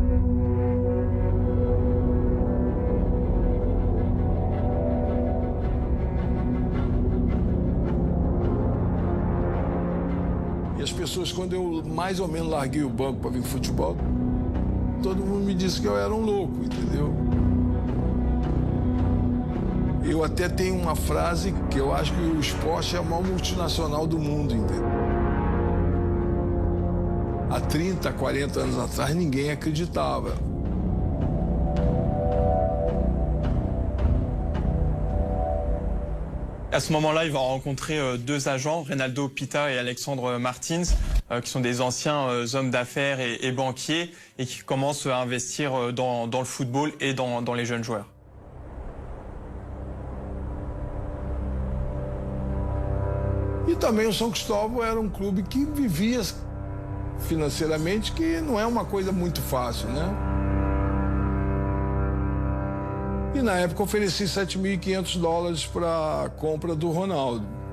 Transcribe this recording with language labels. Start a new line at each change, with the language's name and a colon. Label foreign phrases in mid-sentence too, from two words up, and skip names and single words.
Portuguese: E as pessoas, quando eu mais ou menos larguei o banco para vir futebol, todo mundo me disse que eu era um louco, entendeu? Eu até tenho uma frase que eu acho que o esporte é a maior multinacional do mundo, entendeu? Há 30, 40 anos atrás, ninguém acreditava.
French: À ce moment-là, il va rencontrer 2 agents, Reynaldo Pita et Alexandre Martins, qui sont des anciens hommes d'affaires et banquiers, et qui commencent à investir dans le football et dans les jeunes joueurs.
Portuguese: E também o São Cristóvão era um clube que vivia financeiramente, que não é uma coisa muito fácil, né? E na época ofereci $7.500 para a compra do Ronaldo.